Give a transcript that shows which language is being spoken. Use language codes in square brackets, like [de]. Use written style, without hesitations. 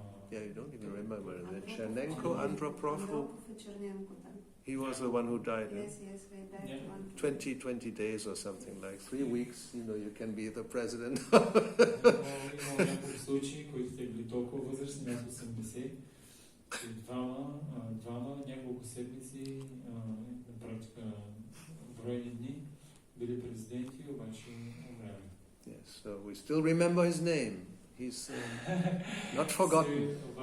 [en] Yeah, you don't even remember that. Chernenko, Andropov, he was the one who died. Yes, they died. 20 days or something like 3 weeks, you can be the president. [bg] Имало няколко случаи, които сте били толкова възрастни, над 80, и двама, няколко седмици, на практика броени дни, били президенти, обаче умряли. [en] Yes, so we still remember his name. He's not forgotten.